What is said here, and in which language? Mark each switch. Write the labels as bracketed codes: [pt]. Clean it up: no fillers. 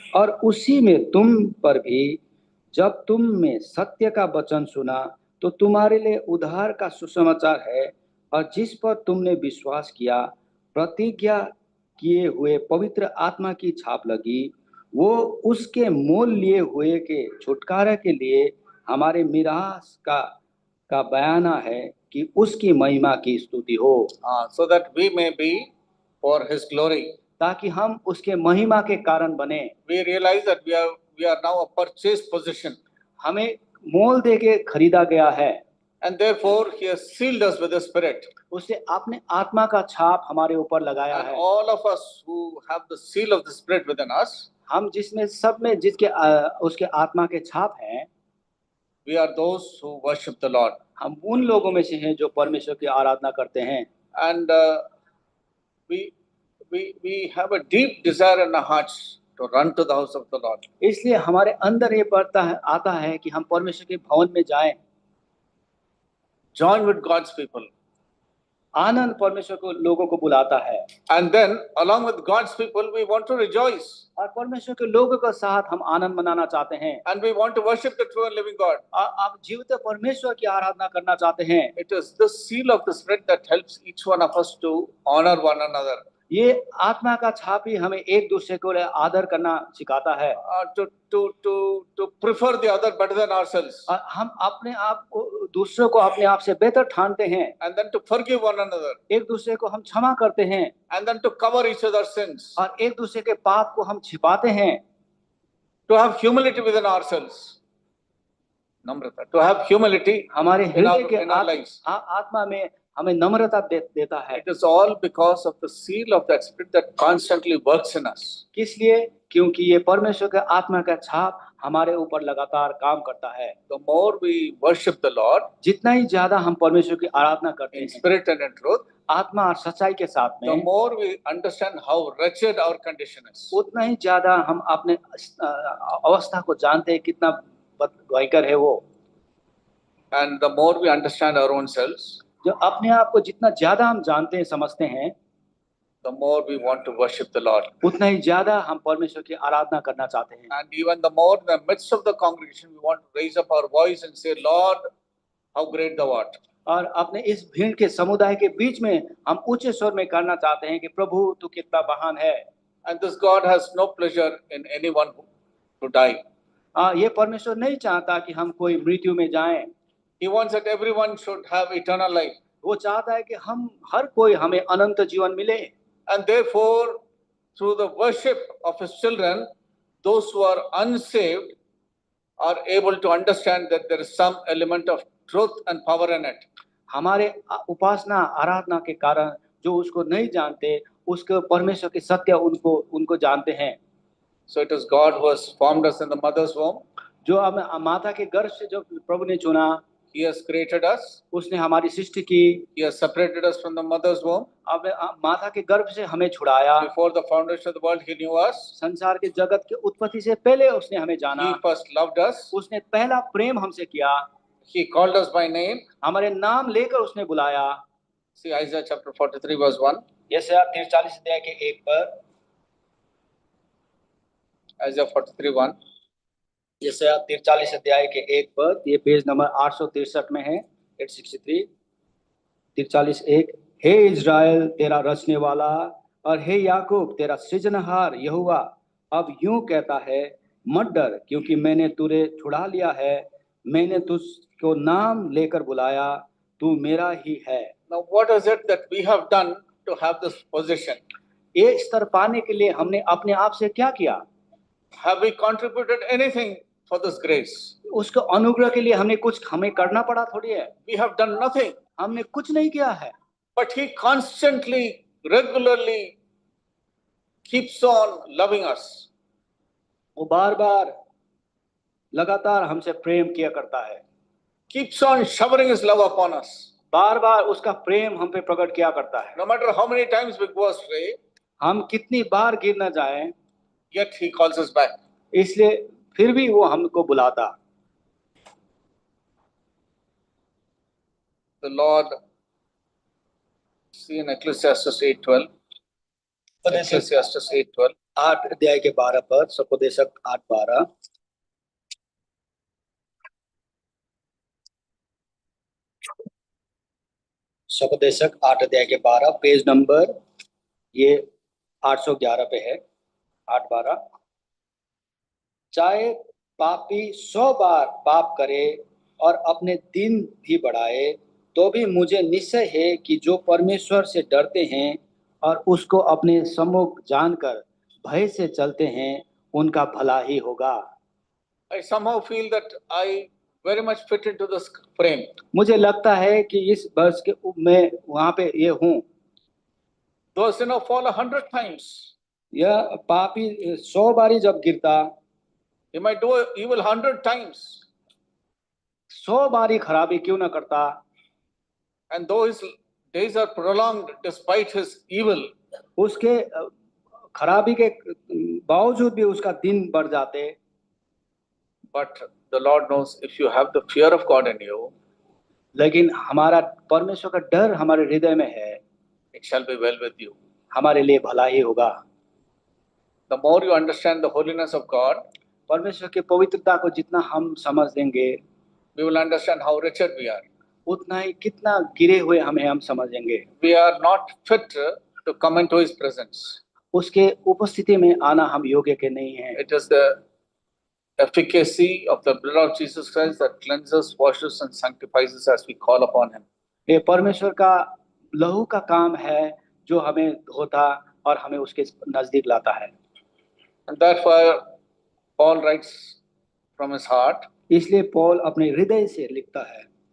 [hi] और उसी में तुम पर भी जब तुम में सत्य का वचन सुना तो तुम्हारे लिए उद्धार का सुसमाचार है, और जिस पर तुमने विश्वास किया प्रतिज्ञा किए हुए पवित्र आत्मा की छाप लगी, वो उसके मोल लिए हुए के छुटकारे के लिए हमारे मिरास का बयाना है कि उसकी महिमा की स्तुति हो, [en] So that we may be for His glory. [hi] ताकि हम उसके महिमा के कारण बने। [en] We realize that we are now a purchased possession, [hi] हमें मोल दे के खरीदा गया है, [en] and therefore He has sealed us with His Spirit. [hi] उसने अपने आत्मा का छाप हमारे ऊपर लगाया [en] And [hi] है। [en] all of us who have the seal of the Spirit within us, [hi] हम जिसमें सब में जिसके उसके आत्मा के छाप हैं, [en] we are those who worship the Lord. [hi] हम उन लोगों में से हैं जो परमेश्वर की आराधना करते हैं। [en] And we have a deep desire in our hearts to run to the house of the Lord. [hi] इसलिए हमारे अंदर ये आता है कि हम परमेश्वर के भवन में जाएं, [en] Join with God's people. [hi] आनंद परमेश्वर को लोगों को बुलाता है, [en] And then along with God's people, we want to rejoice. [hi] और परमेश्वर के लोगों के साथ हम आनंद मनाना चाहते हैं, [en] And we want to worship the true and living God. [hi] और आप जीवित परमेश्वर की आराधना करना चाहते हैं। [en] It is the seal of the Spirit that helps each one of us to honor one another. [hi] ये आत्मा का छाप ही हमें एक दूसरे को आदर करना सिखाता है, [en] To prefer the other better than ourselves. [hi] और हम अपने आप को दूसरों को अपने आप से बेहतर ठानते हैं, [en] And then to forgive one another. [hi] एक दूसरे को हम क्षमा करते हैं, [en] And then to cover each other's sins. [hi] और एक दूसरे के पाप को हम छिपाते हैं। [en] To have humility within ourselves. Namrata. To have humility [hi] हमारे हृदय के [en] in our lives. [hi] आत्मा में हमें नम्रता देता है। [en] It is all because of the seal of that Spirit that constantly works in us. [hi] किस लिए? क्योंकि ये परमेश्वर के आत्मा का छाप हमारे ऊपर लगातार काम करता है। [en] The more we worship the Lord, [hi] जितना ही ज्यादा हम परमेश्वर की आराधना करते [en] in [hi] हैं [en] spirit and in truth, [hi] आत्मा और सच्चाई के साथ [en] the [hi] में, [en] more we understand how wretched our condition is. [hi] उतना ही ज्यादा हम अपने अवस्था को जानते हैं कितना भयंकर है वो। [en] And the more we understand our own selves, [hi] जो अपने आप को जितना ज्यादा हम जानते हैं समझते हैं, [en] the more we want to worship the Lord. [hi] उतना ही ज्यादा हम परमेश्वर की आराधना करना चाहते हैं। [en] And even the more in the midst of the congregation, we want to raise up our voice and say, Lord, how great thou art. [hi] और अपने इस भीड़ के समुदाय के बीच में हम उच्च स्वर में करना चाहते हैं कि प्रभु तू कितना महान है। [en] And this God has no pleasure in anyone to die. [hi] ये परमेश्वर नहीं चाहता कि हम कोई मृत्यु में जाएं। [en] He wants that everyone should have eternal life. [hi] वो चाहता है कि हम हर कोई हमें अनंत जीवन मिले। [en] And therefore, through the worship of His children, those who are unsaved are able to understand that there is some element of truth and power in it. [hi] हमारे उपासना आराधना के कारण जो उसको नहीं जानते, उसके परमेश्वर के सत्य उनको जानते हैं। [en] So it is God who has formed us in the mother's womb. [hi] जो हमें माता के गर्भ से जो प्रभु ने चुना, [en] He has created us. [hi] उसने हमारी सृष्टि की। [en] He has separated us from the mother's womb. [hi] अब माता के गर्भ से हमें छुड़ाया। [en] Before the foundation of the world, He knew us. [hi] संसार के जगत के उत्पत्ति से पहले उसने हमें जाना। [en] He first loved us. [hi] उसने पहला प्रेम हमसे किया। [en] He called us by name. [hi] हमारे नाम लेकर उसने बुलाया। [en] See Isaiah chapter 43 verse 1. [hi] यशायाह 43 अध्याय के 1 पर। [en] Isaiah 43:1. [hi] यशायाह 43 अध्याय के 1 पर, ये पेज नंबर 863 में है, 863। 43:1। हे इज़राइल तेरा रचने वाला और हे याकूब तेरा सृजनहार यहोवा अब यूं कहता है, मत डर क्योंकि मैंने तुझे छुड़ा लिया है, मैंने तुझको नाम लेकर बुलाया, तू मेरा ही है। [en] Now what is it that we have done to have this position? [hi] ये स्तर पाने के लिए हमने अपने आप से क्या किया? [en] Have we contributed anything for this grace? [hi] उसको अनुग्रह के लिए हमें करना पड़ा थोड़ी है। [en] We have done nothing. [hi] हमने कुछ नहीं किया है। [en] But He constantly regularly keeps on loving us. [hi] वो बार बार लगातार हमसे प्रेम किया करता है, [en] Keeps on showering his love upon us. [hi] बार बार उसका प्रेम हम पे प्रकट किया करता है। [en] No matter how many times we go astray, [hi] हम कितनी बार गिर न जाएं, [en] yet he calls us back. [hi] इसलिए फिर भी वो हमको बुलाता। [en] The Lord, see in Ecclesiastes 8:12. Ecclesiastes 8:12. [hi] 8 अध्याय के 12 पद, सपोदेशक 8:12। सपोदेशक 8 अध्याय के 12, पेज नंबर ये 811 पे है, 8:12। चाहे पापी 100 बार पाप करे और अपने दिन भी बढ़ाए, तो भी मुझे निश्चय है कि जो परमेश्वर से डरते हैं और उसको अपने सम्मुख जानकर भय से चलते हैं, उनका भला ही होगा। [en] I somehow feel that I very much fit into this frame. [hi] मुझे लगता है कि इस वर्ष के मैं वहां पे ये हूँ। [en] Though a sinner fall 100 times, [hi] यह पापी 100 बारी जब गिरता, [en] he might do evil 100 times, [hi] 100 बारी खराबी क्यों न करता, [en] and though his days are prolonged despite his evil, [hi] उसके खराबी के बावजूद भी उसका दिन बढ़ जाते, [en] but the Lord knows if you have the fear of God in you, [hi] लेकिन हमारा परमेश्वर का डर हमारे हृदय में है, [en] it shall be well with you. [hi] हमारे लिए भला ही होगा। [en] The more you understand the holiness of God, [hi] परमेश्वर की पवित्रता को जितना हम समझ लेंगे, [en] we will understand how wretched we are. [hi] उतना ही कितना गिरे हुए हम समझेंगे। [en] We are not fit to come into his presence. [hi] उसके उपस्थिति में आना हम योग्य के नहीं हैं। [en] It is the efficacy of the blood of Jesus Christ that cleanses, washes and sanctifies us as we call upon him. [hi] ये परमेश्वर का लहू का काम है जो हमें धोता और हमें उसके नजदीक लाता है। [en] And therefore Paul writes from his heart. [hi] इसलिए पौल अपने हृदय से लिखता है।